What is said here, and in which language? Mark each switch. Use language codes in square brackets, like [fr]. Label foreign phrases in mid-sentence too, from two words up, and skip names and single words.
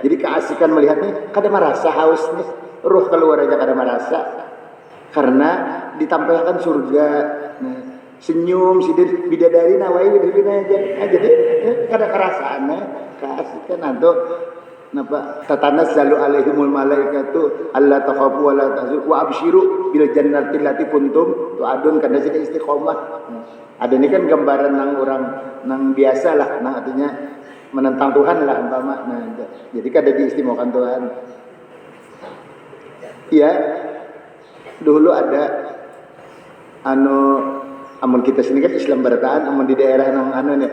[bjn] Jadi keasikan melihat nih, kada merasa haus nih, ruh keluar aja kada merasa, karena ditampilkan surga. Nah, senyum sidin bidadari nawai bidadari aja. Jadi kada kerasaannya keasikan atau napa [ar] تتنزل عليهم الملائكة ألا تخافوا ولا تحزنوا وأبشروا بالجنة التي كنتم توعدون [bjn] kada sida istiqomah. Ada ini kan gambaran nang orang nang biasa lah, nang artinya menentang Tuhan lah umpama. Nah, jadi kada diistimewakan Tuhan. Ya, dulu ada amun kita sini kan Islam berataan, amun di daerah nang nih.